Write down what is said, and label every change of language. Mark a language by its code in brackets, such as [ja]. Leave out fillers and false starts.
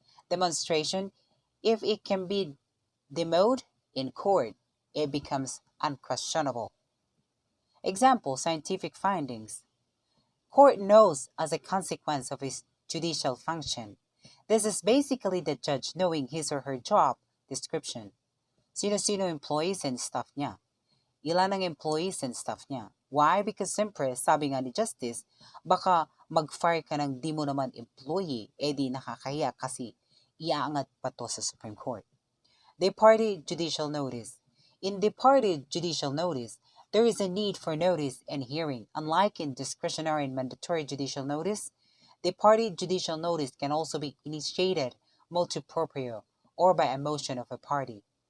[en] Demonstration, if it can be demoed in court, it becomes unquestionable. Example, scientific findings. Court knows as a consequence of his judicial function. This is basically the judge knowing his or her job description. [tl] Sino-sino employees and staff niya. Ilan ang employees and staff niya. Why? Because siyempre, sabi nga ni Justice, baka mag-fire ka ng di mo naman employee, di nakakahiya kasi iaangat pa to sa Supreme Court. [en] Departed judicial notice. In departed judicial notice, there is a need for notice and hearing. Unlike in discretionary and mandatory judicial notice, departed judicial notice can also be initiated motu proprio or by a motion of a party.